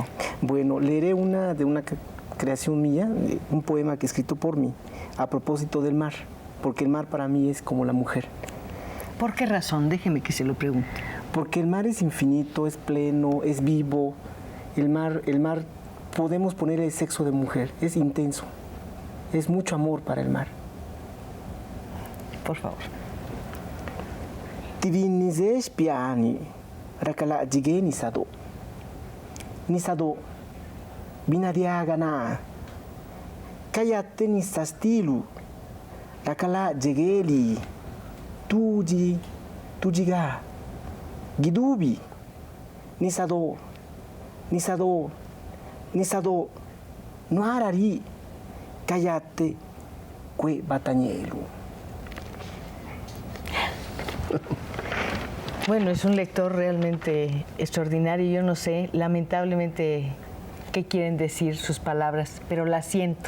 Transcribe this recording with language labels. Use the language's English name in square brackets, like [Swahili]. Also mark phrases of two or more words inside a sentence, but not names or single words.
[Spanish] Bueno, leeré una creación mía, un poema que he escrito por mí, a propósito del mar, porque el mar para mí es como la mujer. ¿Por qué razón? Déjeme que se lo pregunte. Porque el mar es infinito, es pleno, es vivo. El mar podemos ponerle el sexo de mujer, es intenso, es mucho amor para el mar. Por favor. Tivinizesh piani, rakala jige nisado. Nisado, binadiagana. Kayate nisastilu, rakala jigeli, tujiga. Gidubi, nisado, no harari, cállate, cue batañero. Bueno, es un lector realmente extraordinario. Yo no sé, lamentablemente, qué quieren decir sus palabras, pero las siento.